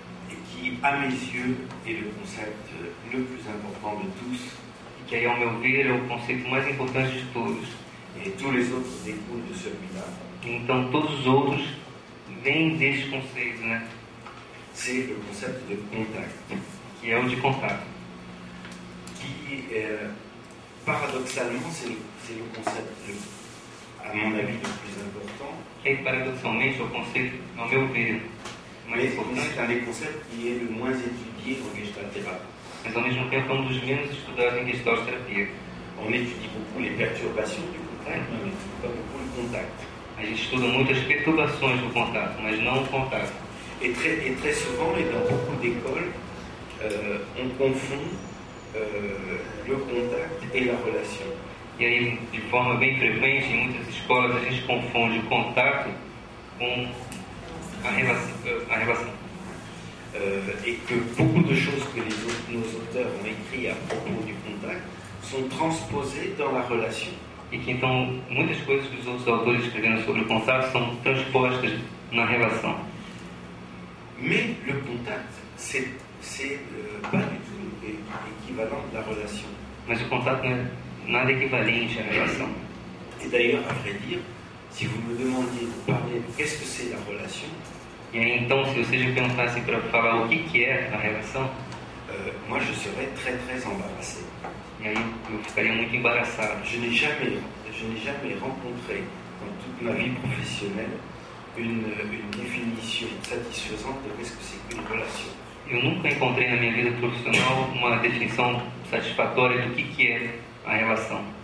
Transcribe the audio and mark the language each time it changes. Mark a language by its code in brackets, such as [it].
[fr] et qui, à mes yeux, est le concept le plus important de tous, [pt] que aí, ao meu ver, é o conceito mais importante de todos. [fr] et tous les autres découlent de celui-là. [pt] Então todos os outros vêm deste conceito, né, [fr] C'est le concept de contact, [pt] que é o de contato. [fr] qui, paradoxalement, c'est le concept, à mon avis, le plus important, [pt] Que aí, paradoxalmente, é o conceito, ao meu ver, mais mais importante, [fr] c'est un des concepts qui est le moins étudié en gestalt-thérapie. [pt] mas ao mesmo tempo é um dos menos estudados em gestalt-terapia. [fr] On étudie beaucoup les perturbations du contact, mais on n'étudie pas beaucoup le contact. [pt] A gente estuda muito as perturbações do contato, mas não o contato. [fr] Et très souvent, et dans beaucoup d'écoles, on confond le contact et la relation. [pt] E aí, de forma bem frequente, em muitas escolas, a gente confunde o contato com a relação. [fr] Et que beaucoup de choses que nos auteurs ont écrites à propos du contact sont transposées dans la relation. [pt] E que então muitas coisas que os outros autores escrevendo sobre o contato são transpostas na relação. [fr] Mais le contact, c'est pas du tout équivalent de la relation. [pt] Mas o contato não é nada equivalente à relação. [fr] Et d'ailleurs, à vrai dire, si vous me demandiez de parler de qu'est-ce que c'est la relation, [pt] E aí então, se vocês me perguntassem para falar o que é a relação, [fr] moi je serais très embarrassé. [pt] e aí eu ficaria muito embaraçado. [fr] Je n'ai jamais rencontré dans toute ma vie professionnelle une définition satisfaisante de qu'est-ce que c'est qu'une relation. [pt] Eu nunca encontrei na minha vida profissional uma definição satisfatória do que é a relação.